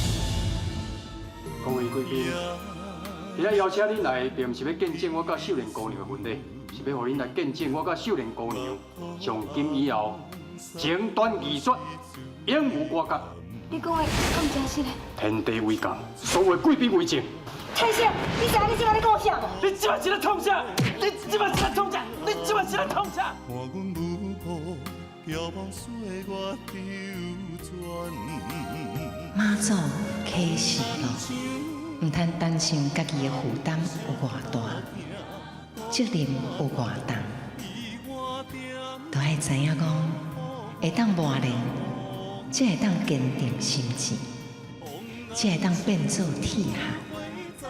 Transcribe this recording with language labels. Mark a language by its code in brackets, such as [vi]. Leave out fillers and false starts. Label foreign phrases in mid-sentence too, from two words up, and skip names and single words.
[nan] 各位贵宾，今仔邀请恁来，并毋是要见证我甲秀莲姑娘的婚礼，是要互恁来见证我甲秀莲姑娘从今以后。情断义绝，永无瓜葛。你讲的敢真实嘞？天地为公，所有贵宾为证。天星，你知影你即摆咧讲啥无？你即摆是咧创啥？你即摆是咧创啥？你即摆是咧创啥？看阮母母遥望岁月流转，妈祖启示录。唔通担心家己的负担有偌大，责任有偌重，都爱知影讲，会当磨练，才会当坚定心志，才会当变做铁汉。